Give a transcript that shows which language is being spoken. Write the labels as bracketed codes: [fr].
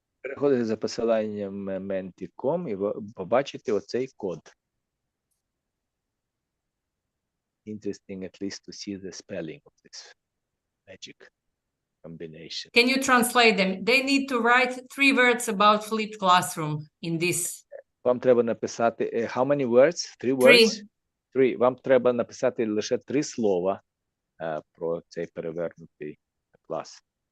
[uk] Переходите за посиланням menti.com і ви побачите оцей код. [en] Interesting at least to see the spelling of this magic combination. Can you translate them? They need to write 3 words about flipped classroom in this. [uk] Вам треба написати [en] how many words? 3 words? 3. [uk] Вам треба написати лише 3 слова про цей перевернутий клас.